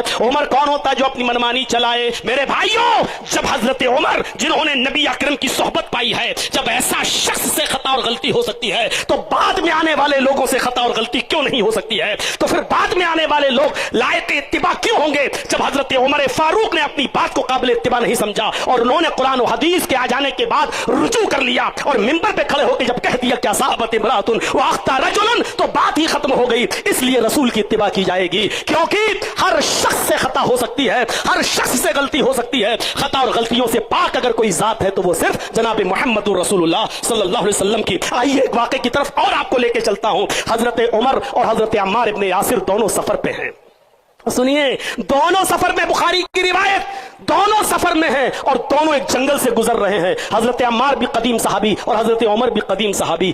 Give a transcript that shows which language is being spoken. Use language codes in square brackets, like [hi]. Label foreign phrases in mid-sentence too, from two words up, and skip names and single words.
[hi] उमर कौन होता जो अपनी मनमानी चलाए? मेरे भाइयों, जब हजरत उमर जिन्होंने नबी अकरम की सोहबत पाई है, जब ऐसा शख्स से खता और गलती हो सकती है तो बाद में आने वाले लोगों से खता और गलती क्यों नहीं हो सकती है? तो फिर बाद में आने वाले लोग लायक इत्तिबा क्यों होंगे? जब हजरत उमर फारूक ने अपनी बात को काबिल इत्तिबा नहीं समझा और उन्होंने कुरान और हदीस के आ जाने के बाद रुजू कर लिया और मिंबर पे खड़े होकर जब कह दिया क्या [ar] أصابت امرأة وأخطأ رجلا, [hi] तो बात ही खत्म हो गई। इसलिए रसूल की इत्तिबा की जाएगी, क्योंकि हर शख्स से खता हो सकती है, हर शख्स से गलती हो सकती है। खता और गलतियों से पाक अगर कोई जात है तो वो सिर्फ जनाब [ar] محمد رسول الله صلى الله عليه وسلم [hi] की। आइए एक वाक़े की तरफ और आपको लेके चलता हूं। हजरत उमर और हजरत अम्मार इब्ने यासिर दोनों सफर पे हैं। सुनिए, दोनों सफर में, बुखारी की रिवायत, दोनों सफर में हैं और दोनों एक जंगल से गुजर रहे हैं। हजरत अम्मार भी कदीम सहाबी और हजरत उमर भी कदीम सहाबी।